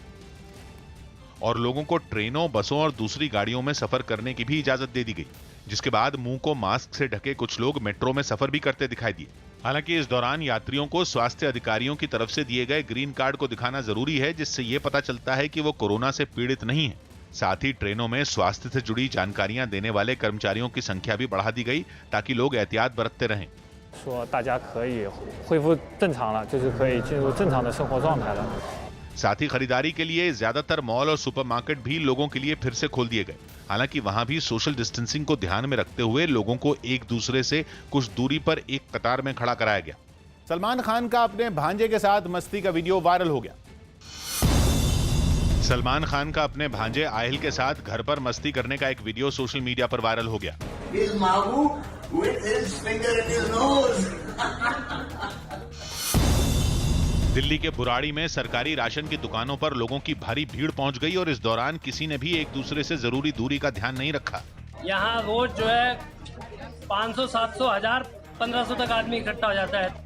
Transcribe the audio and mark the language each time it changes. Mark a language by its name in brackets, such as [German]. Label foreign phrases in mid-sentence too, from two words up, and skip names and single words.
[Hindi] और लोगों को ट्रेनों, बसों और दूसरी गाड़ियों में सफर करने की भी इजाजत दे दी गई, जिसके बाद मुंह को मास्क से ढके कुछ लोग मेट्रो में सफर भी करते दिखाई दिए। हालांकि इस दौरान यात्रियों को स्वास्थ्य अधिकारियों की तरफ से दिए गए [English] green card [Hindi] को दिखाना जरूरी है, जिससे ये पता चलता है कि वो कोरोना से पीड़ित नहीं है। साथ ही ट्रेनों में स्वास्थ्य से जुड़ी जानकारियां देने वाले कर्मचारियों की संख्या भी बढ़ा दी गई ताकि लोग एहतियात बरतते रहें। [Chinese] 说大家可以恢复正常了，就是可以进入正常的生活状态了。 [Hindi] साथ ही खरीदारी के लिए ज्यादातर मॉल और सुपरमार्केट भी लोगों के लिए फिर से खोल दिए गए। हालांकि वहां भी [English] social distancing [Hindi] को ध्यान में रखते हुए लोगों को एक दूसरे से कुछ दूरी पर एक कतार में खड़ा कराया गया। सलमान खान का अपने भांजे के साथ मस्ती का [English] video viral [Hindi] हो गया। सलमान खान का अपने भांजे आहिल के साथ घर पर मस्ती करने का एक [English] video social media [Hindi] पर वायरल हो गया। इस मागू [English] with his finger in his nose. [Hindi] दिल्ली के बुराड़ी में सरकारी राशन की दुकानों पर लोगों की भारी भीड़ पहुंच गई और इस दौरान किसी ने भी एक दूसरे से जरूरी दूरी का ध्यान नहीं रखा। यहाँ रोज जो है 500, 700, 1000, 1500 तक आदमी इकट्ठा हो जाता है।